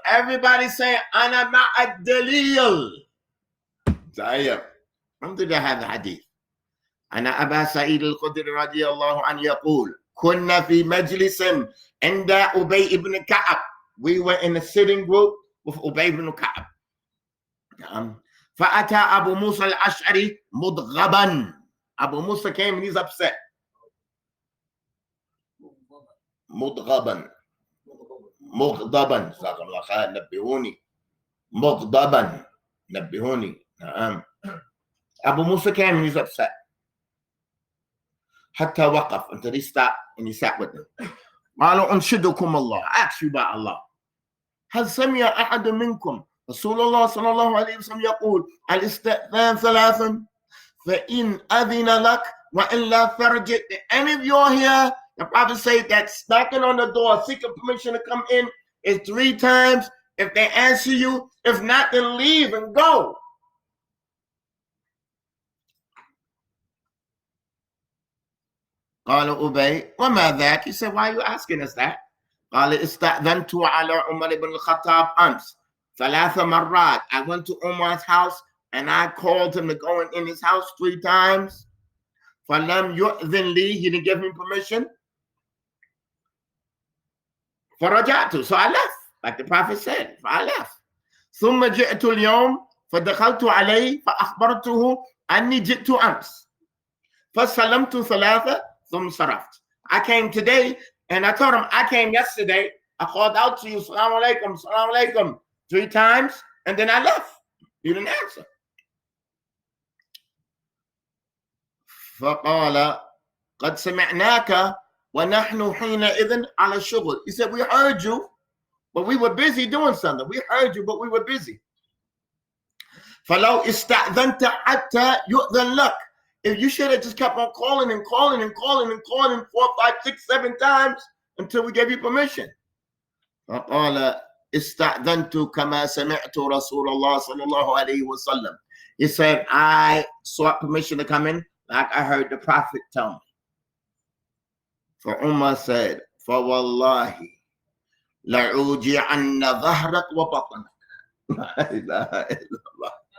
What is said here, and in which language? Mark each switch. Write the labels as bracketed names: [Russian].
[English] Everybody say, [Arabic] أنا مع الدليل. طيب. الحمد لله هذا حديث. أنا أبا سعيد الخدري رضي الله عنه يقول كنا في مجلس عند أبي بن كعب. [English] We were in a sitting group with أبي بن كعب. [Arabic] فأتى أبو موسى الأشعري مضغبا. [English] Abu Musa came and he's upset. [Arabic] مضغبا. مغضبا. جزاكم الله خير. نبهوني. مغضبا. نبهوني. نعم. [English] Abu Musa came and he's upset. [Arabic] حتى وقف [English] until he stopped and he sat with them. [Arabic] قالوا أنشدكم الله. [English] Ask you about Allah. [Arabic] هل سمع أحد منكم رسول الله صلى الله عليه وسلم يقول الاستئذان ثلاثا فإن أذن لك وإلا فرج. [English] Any of you are here? The Prophet said that knocking on the door, seeking permission to come in is 3 times. If they answer you, if not, then leave and go. [Arabic] قال أبي وما ذاك. [English] He said, why are you asking us that? [Arabic] قال استأذنت على عمر بن الخطاب أمس 3 مرات. [English] I went to Umar's house and I called him to go in his house 3 times. [Arabic] فلم يؤذن لي. [English] He didn't give me permission. [Arabic] فرجعت. [English] So I left. Like the Prophet said, I left. [Arabic] ثم جئت اليوم فدخلت عليه فأخبرته أني جئت أمس فسلمت ثلاثة ثم صرفت. [English] I came today and I told him I came yesterday. I called out to you, salam alaikum, salam alaikum, 3 times, and then I left. You didn't answer. [Arabic] فقال قد سمعناك ونحن حينئذ على الشغل. [English] He said, we heard you, but we were busy doing something. We heard you, but we were busy. [Arabic] فلو استأذنت حتى يؤذن لك. [English] If you should have just kept on calling and calling and calling and calling 4, 5, 6, 7 times until we gave you permission. [Arabic] فقال استأذنت كما سمعت رسول الله صلى الله عليه وسلم. [English] He said, I sought permission to come in like I heard the Prophet tell me. For Umar said, [Arabic] فوالله لأوجعن ظهرك وبطنك. لا إله إلا الله.